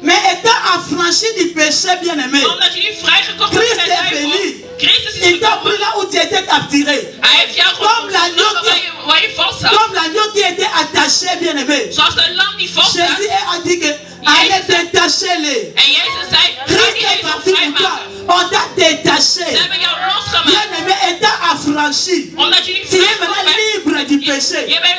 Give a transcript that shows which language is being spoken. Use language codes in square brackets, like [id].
[fr] Mais étant affranchi du péché, bien-aimé, [nl] Omdat je nu vrijgekocht bent van de duivel. [fr] Il t'a pris là où tu étais capturé. Comme l'agneau qui était attaché, bien aimé. Jésus a dit que allez détacher-les. Christ est parti pour toi. On t'a détaché. Bien aimé, étant affranchi. Tu es maintenant libre du péché.